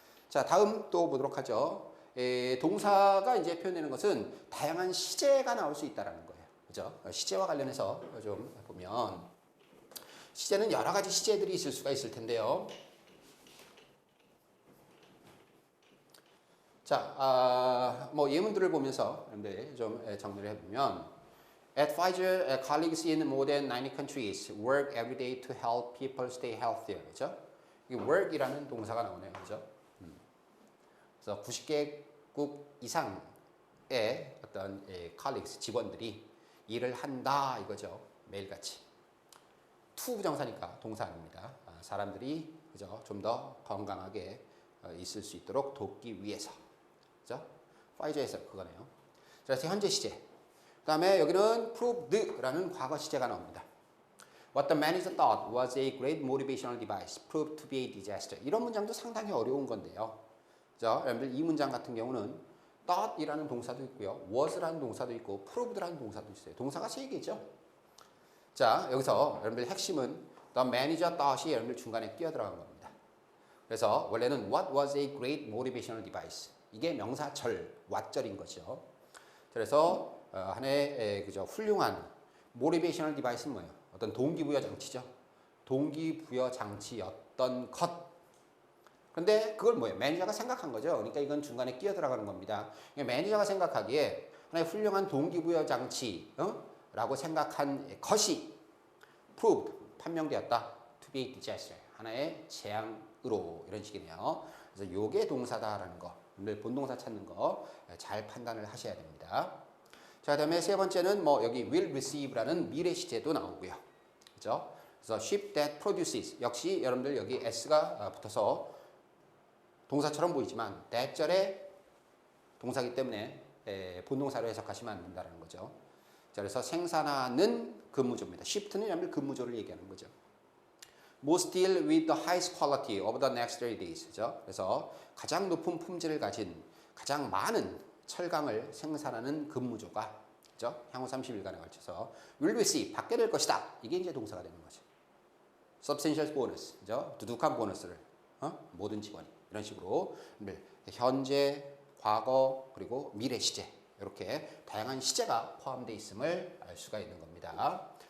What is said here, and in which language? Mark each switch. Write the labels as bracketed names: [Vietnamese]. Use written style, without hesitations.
[Korean] 자, 다음 또 보도록 하죠. 동사가 이제 표현되는 것은 다양한 시제가 나올 수 있다라는 거예요. 그죠? 시제와 관련해서 좀 보면 시제는 여러 가지 시제들이 있을 수가 있을 텐데요. [English] 자, 뭐 예문들을 보면서 좀 정리를 해보면 At Pfizer, colleagues in more than 90 countries work every day to help people stay healthier. [Korean] 그죠? 이 work이라는 동사가 나오네요. 그죠? 그래서 90개국 이상의 어떤 colleagues, 직원들이 일을 한다 이거죠. 매일같이. to 부정사니까 동사 아닙니다. 사람들이 그죠? 좀 더 건강하게 있을 수 있도록 돕기 위해서. 그죠? 파이저에서 그거네요. 그래서 현재 시제. 그 다음에 여기는 proved라는 과거 시제가 나옵니다. [English] What the manager thought was a great motivational device proved to be a disaster. [Korean] 이런 문장도 상당히 어려운 건데요. 그죠? 여러분들 이 문장 같은 경우는 thought이라는 동사도 있고요. was라는 동사도 있고 proved라는 동사도 있어요. 동사가 3개죠. 자, 여기서 여러분들 핵심은 the manager thought이 여러분들 중간에 끼어 들어간 겁니다. 그래서 원래는 [English] what was a great motivational device. [Korean] 이게 명사절, what절인 거죠. 그래서 하나의 그죠 훌륭한 motivational device는 뭐예요? 어떤 동기부여 장치죠. 동기부여 장치였던 것. 그런데 그걸 뭐예요? 매니저가 생각한 거죠. 그러니까 이건 중간에 끼어 들어가는 겁니다. 매니저가 생각하기에 하나의 훌륭한 동기부여 장치라고 생각한 것이 proved, 판명되었다. [English] to be a disaster. [Korean] 하나의 재앙으로 이런 식이네요. 그래서 요게 동사다라는 거, 오늘 본동사 찾는 거 잘 판단을 하셔야 됩니다. 자, 그다음에 세 번째는 뭐 여기 [English] will receive [Korean] 라는 미래 시제도 나오고요. 그죠? 그래서 [English] ship that produces [Korean] 역시 여러분들 여기 s가 붙어서 동사처럼 보이지만 that절의 동사기 때문에 본동사로 해석하시면 안 된다는 거죠. 자, 그래서 생산하는 근무조입니다. shift는 여러분들 근무조를 얘기하는 거죠. [English] Most deal with the highest quality over the next 30 days. [Korean] 그죠? 그래서 가장 높은 품질을 가진 가장 많은 철강을 생산하는 근무조가 그죠? 향후 30일간에 걸쳐서 [English] will receive [Korean] 받게 될 것이다. 이게 이제 동사가 되는 거죠. [English] substantial bonus. 그죠? [Korean] 두둑한 보너스를 모든 직원이 이런 식으로 현재, 과거 그리고 미래 시제 이렇게 다양한 시제가 포함되어 있음을 알 수가 있는 겁니다.